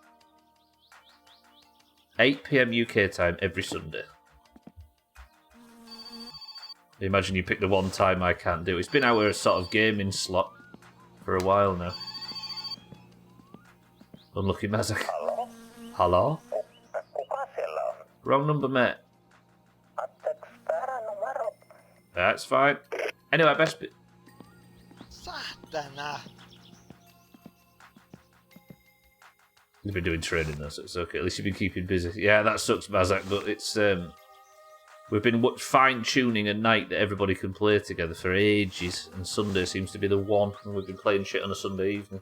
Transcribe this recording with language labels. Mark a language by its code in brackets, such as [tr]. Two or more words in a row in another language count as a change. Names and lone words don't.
[en] 8 PM UK time every Sunday. Imagine you pick the one time I can't do. It's been our sort of gaming slot for a while now. Unlucky Mazak. Hello? Hello? [fi] Kuka siellä on? [en] Wrong number, mate. [fi] Anteeksi, väärä numero. [en] That's fine. Anyway, best bit. Saatana! You've been doing training though, so it's okay. At least you've been keeping busy. Yeah, that sucks, Mazak, but it's we've been fine-tuning a night that everybody can play together for ages, and Sunday seems to be the one, and we've been playing shit on a Sunday evening.